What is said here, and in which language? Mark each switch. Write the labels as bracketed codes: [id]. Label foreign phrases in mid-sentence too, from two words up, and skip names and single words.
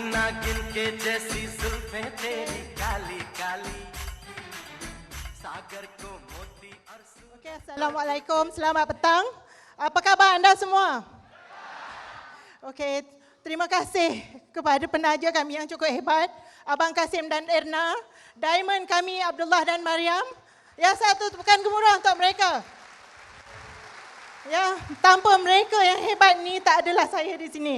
[hi] नागिन के जैसी जुल्फें तेरी काली काली सागर को मोती और [ms] Okey, Assalamualaikum, selamat petang. Apa khabar anda semua? Okey, terima kasih kepada penaja kami yang cukup hebat, Abang Kasim dan Erna, Diamond kami Abdullah dan Mariam. Ya, satu tepukan gemuruh untuk mereka. Ya, tanpa mereka yang hebat ni tak adalah saya di sini.